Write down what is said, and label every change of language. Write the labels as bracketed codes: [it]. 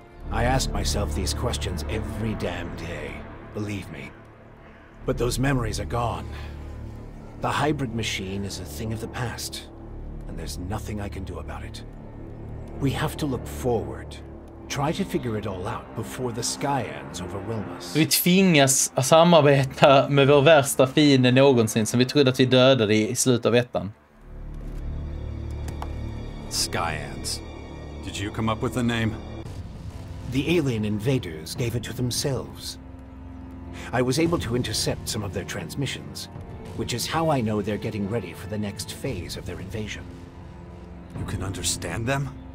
[en] I ask myself these questions every damn day, believe me. But those memories are gone. The hybrid machine is a thing of the past, and there's nothing I can do about it. We have to look forward. Try to figure it all out before the Skyans overwhelm us. [sv] Vi tvingas att samarbeta med vår värsta fiende någonsin som vi trodde att vi dödade i slutet av ettan. [en] Skyans. Did you come up with the name? The alien invaders gave it to themselves. I was able to intercept some of their transmissions, which is how I know they're getting ready for the next phase of their invasion. You can understand them?